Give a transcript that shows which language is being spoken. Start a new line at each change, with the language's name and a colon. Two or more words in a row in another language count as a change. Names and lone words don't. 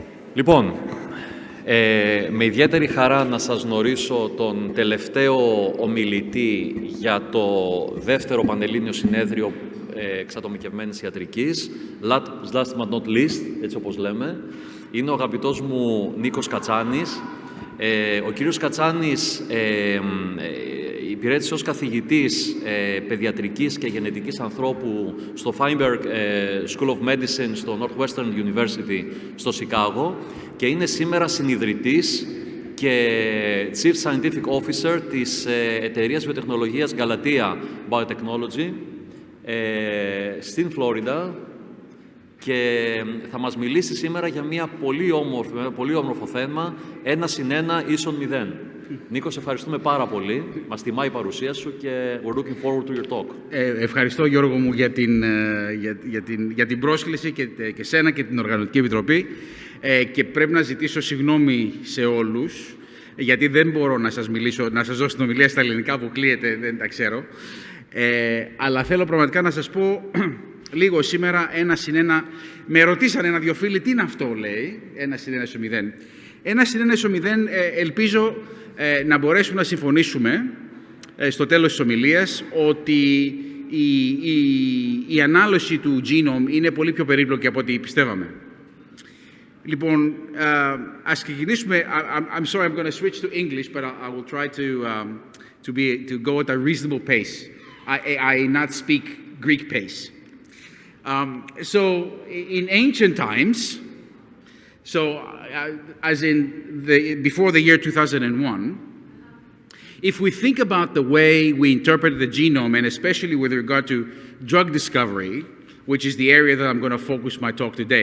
Greek: Λοιπόν, με ιδιαίτερη χαρά να σας γνωρίσω τον τελευταίο ομιλητή για το δεύτερο Πανελλήνιο Συνέδριο Εξατομικευμένης Ιατρικής,
English: last but not least,
Greek: έτσι όπως λέμε. Είναι ο αγαπητός μου Νίκος Κατσάνης. Ο κύριος Κατσάνης υπηρέτησε ως καθηγητής παιδιατρικής και γενετικής ανθρώπου στο Feinberg School of Medicine στο Northwestern University στο Σικάγο και είναι σήμερα συνιδρυτής και
English: Chief Scientific Officer
Greek: της εταιρείας βιοτεχνολογίας Galatea Biotechnology στην Φλόριντα και θα μας μιλήσει σήμερα για ένα πολύ όμορφο θέμα, 1+1=0. Νίκο, σε ευχαριστούμε πάρα πολύ. Μας τιμά η παρουσία σου και
English: we're looking forward to your talk.
Greek: Ευχαριστώ, Γιώργο μου, για την πρόσκληση και σένα και την Οργανωτική Επιτροπή. Και πρέπει να ζητήσω συγγνώμη σε όλους, γιατί δεν μπορώ να σας δώσω την ομιλία στα ελληνικά που κλείεται, δεν τα ξέρω. Αλλά θέλω πραγματικά να σας πω λίγο σήμερα 1+1. Με ρωτήσανε ένα-δυο φίλοι τι είναι αυτό, λέει, 1+1=0. 1+1=0, ελπίζω να μπορέσουμε να συμφωνήσουμε στο τέλος της ομιλίας ότι η ανάλυση του genome είναι πολύ πιο περίπλοκη από ό,τι πιστεύαμε. Λοιπόν, ας ξεκινήσουμε.
English: I'm sorry, I'm going to switch to English, but I will try to go at a reasonable pace. I not speak Greek pace. So, in ancient times, as in before the year 2001, if we think about the way we interpret the genome, and especially with regard to drug discovery, which is the area that I'm going to focus my talk today.